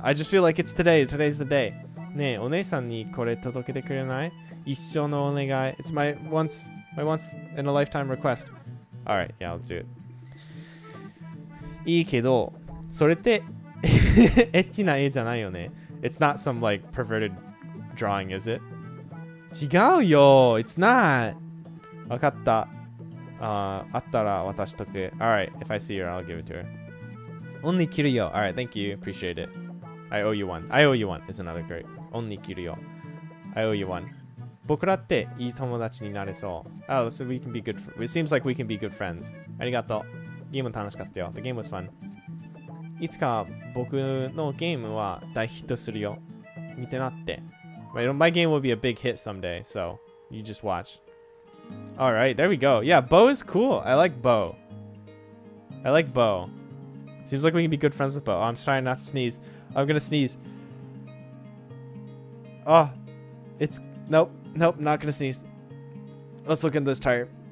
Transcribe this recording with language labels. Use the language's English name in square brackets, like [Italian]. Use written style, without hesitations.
[English] I just feel like it's today. Today's the day. [Japanese] Ne, onei-san ni kore todokete kurenai? Issho no onegai. [English] It's my once in a lifetime request. Alright, yeah, let's do it. [Japanese] いいけど、それってエッチな絵じゃないよね. [English] It's not some like perverted drawing, is it? [Japanese] 違うよ. [English] It's not. [Japanese] わかった。あったら渡しとく. [English] Alright, if I see her, I'll give it to her. Only Kiryu. Alright, thank you. Appreciate it. I owe you one. I owe you one is another great. Only Kiryu. I owe you one. [Japanese] 僕らっていい友達になれそう. [English] Oh, so we can be good. It seems like we can be good friends. [Japanese] ありがとう.ゲーム楽しかったよ. [English] The game was fun. [Japanese] いつか僕のゲームは大ヒットするよ. 見てなって. [English] My game will be a big hit someday, so you just watch. Alright, there we go. Yeah, Bo is cool. I like Bo. Seems like we can be good friends with Bo. Oh, I'm trying not to sneeze. I'm gonna sneeze. Oh, it's... Nope. Nope, not gonna sneeze. Let's look in this tire.